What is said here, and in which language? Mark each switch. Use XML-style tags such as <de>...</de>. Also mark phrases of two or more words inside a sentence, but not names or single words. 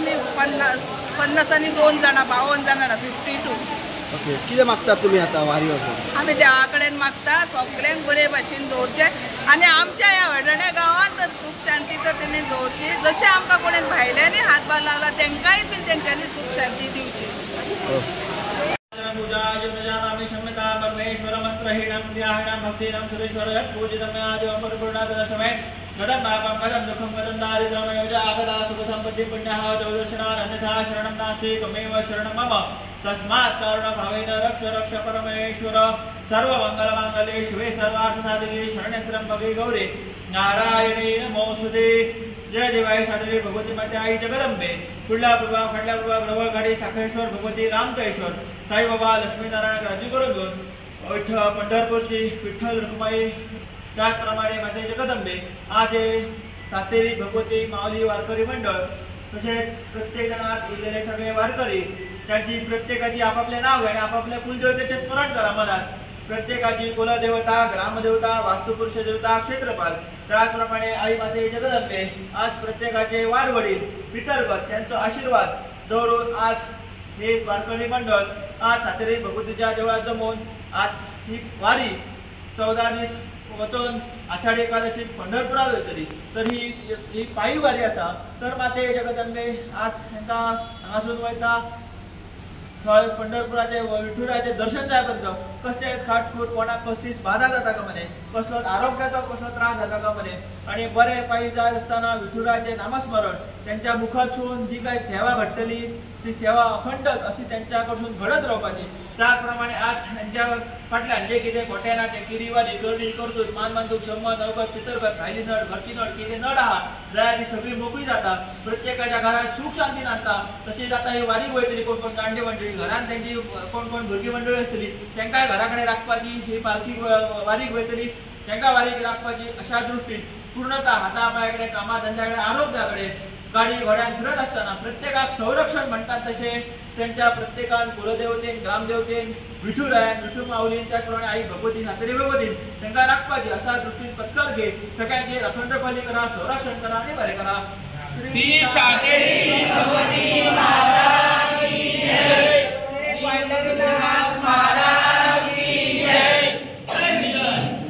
<kok>आमी 50 आनी 2 जाणां 52 जाणां 52 ओके, कितें मागतात तुमी आतां वारी वचून? आमी देवा कडेन मागता सगळ्यांक बरे भाशेन दवरचे आनी आमच्या ह्या वडण्या गांवांत तर सुख शांती तर तेणी दवरची. जशें आमकां कोणें भायल्यांनी हातभार लावला तेंकांय बी तेंच्यांनी सुख शांती दिवची.</kok> <sa>परमेश्वर मंत्रहीणं ध्यानं भक्तिनं सुरेश्वर पूजितं आदिवं परिपूर्णादशमे गदं पापं गदं दुःखं गदं दारिद्र्यं योजा आगदा सुखसम्पत्ति पुण्यः देवदर्शनान् अन्यथा शरणं नास्ति त्वमेव शरणं मम तस्मात् कारुणभावेन रक्ष रक्ष परमेश्वर सर्वमङ्गलमाङ्गल्ये शिवे सर्वार्थसाधिके शरण्ये त्र्यम्बके गौरी नारायणे नमोस्तुते.</sa> <mr>जय देवाय सादरी भगवती माते आई जगदंबे पुढला पूर्वा खडल्या पूर्वा ग्रवळ गाडी साखरेश्वर भगवती रामतेश्वर साईबाबा लक्ष्मीनारायण राजी करून घेऊन पंढरपूरची विठ्ठल रुक्माई त्याचप्रमाणे माते जगदंबे आज सातेरी भगवती माऊली वारकरी मंडळ तसेच प्रत्येक जणात गेलेले सगळे वारकरी त्यांची प्रत्येकाची आपापले नाव आणि आपापल्या कुलदेवतेचे स्मरण करा. मनात प्रत्येकाची कुलदेवता ग्रामदेवता वास्तुपुरुष देवता क्षेत्रपाल त्याचप्रमाणे आई माते जगदंबे आज प्रत्येकाचे वाडवडील पितरगत त्यांचा आशीर्वाद दवरून आज हे वारकरी मंडळ आज सातेरी भगवतीच्या देवळात जमून आज ही वारी 14 दीस वचून आषाढी एकादशी पंढरपुरात वयतली.</mr> <kok>तर ही पायी वारी आसा. तर माते जगदंबे आज तांकां हांगासून वयता थंय पंढरपुराचे विठुराचे दर्शन जायपर्यंत कसलेच खाटखूट कोणाक कसलीच बाधा जाता का म्हणे कसलोच आरोग्याचो कसलो त्रास जाता का म्हणे आणि बरे पायी जायत असताना विठुराचे नामस्मरण त्यांच्या मुखातून जी काही सेवा घडटली ती सेवा अखंड अशी त्यांच्याकडून घडत रावपाची. त्याचप्रमाणे आज त्यांच्या फाटल्यान जे कितें खोटे नाटे किरीवारी करडी करतूत मानमांतूक शम्मत नवगत पितरगत भायली नड घरची नड कितें नड आहा जाल्यार ती सगळी मोकळी जाता. प्रत्येकाच्या घरात सुख शांती नांदता. तशीच आता ही वारीक वयतली कोण कोण जाणटे मंडळी घरान त्यांची कोण कोण भुरगीं मंडळी आसतली तांकांय घरा कडेन राखपाची ही पालखी वारीक वयतली तांकां वारीक राखपाची अशा दृश्टीन पूर्णता हाता पांया कडेन कामा धंद्या कडेन आरोग्या कडेन गाडी घोड्यान फिरत असताना प्रत्येकाक संरक्षण म्हणतात तसे त्यांच्या प्रत्येकान कुलदेवतेन ग्रामदेवतेन विठुरायान विठू माऊलीन त्याचप्रमाणे आई भगवती सातेरी भगवतीन तांकां राखपाची अशा दृश्टीन पत्कर घे सगळ्यांचे अखंडपणी करा संरक्षण करा आणि बरें करा. श्री सातेरी भगवती माता की जय. पंढरीनाथ महाराज की जय. जय मिलन.</kok>